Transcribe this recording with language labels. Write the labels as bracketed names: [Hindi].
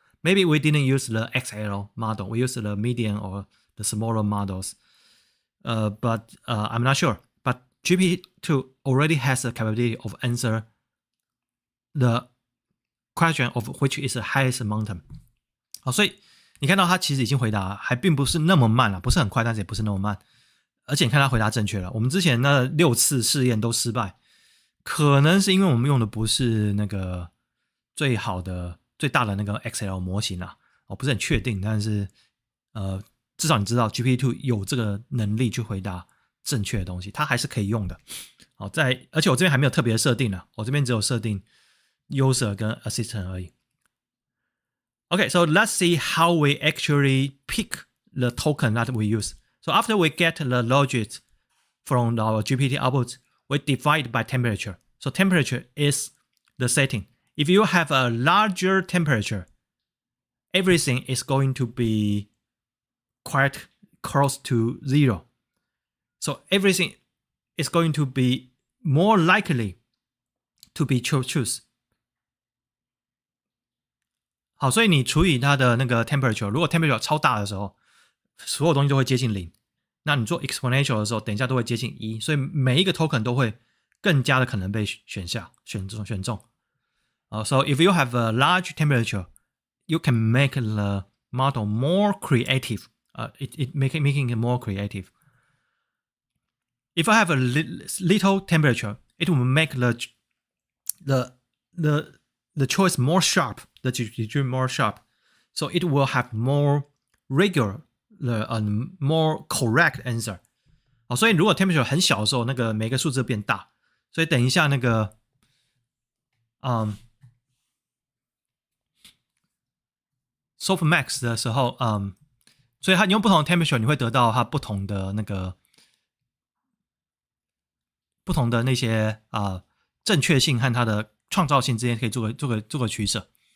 [English] Maybe we didn't use the XL model. We used the medium or the smaller models. But I'm not sure. But GPT-2 already has the capability of answer the question of which is the highest mountain. [Chinese] 所以你看到它其实已经回答，还并不是那么慢了，不是很快，但是也不是那么慢。而且你看它回答正确了。我们之前那6次试验都失败，可能是因为我们用的不是那个最好的、最大的那个 XL 模型啊，不是很确定。但是至少你知道 GPT-2 有这个能力去回答正确的东西，它还是可以用的。而且我这边还没有特别设定啊，我这边只有设定 user 跟 assistant 而已。 [English] Okay, so let's see how we actually pick the token that we use. So after we get the logic from our GPT output, we divide by temperature. So temperature is the setting. If you have a larger temperature, everything is going to be quite close to 0. So everything is going to be more likely to be choose. [Chinese] 好，所以你除以它的那个 temperature， 如果 temperature 超大的时候，所有东西都会接近0。那你做 exponential 的时候，等一下都会接近1，所以每一个 token 都会更加的可能被选中。 [English] So if you have a large temperature, you can make the model more creative. Making it more creative. If I have a little temperature, it will make the choice more sharp, the decision more sharp. So it will have more regular and more correct answer. [Chinese] 所以如果 temperature 很小的时候，那个每个数字变大。所以等一下那个softmax 的时候，所以你用不同的 temperature， 你会得到它不同的那些正确性和它的创造性之间可以做个取舍。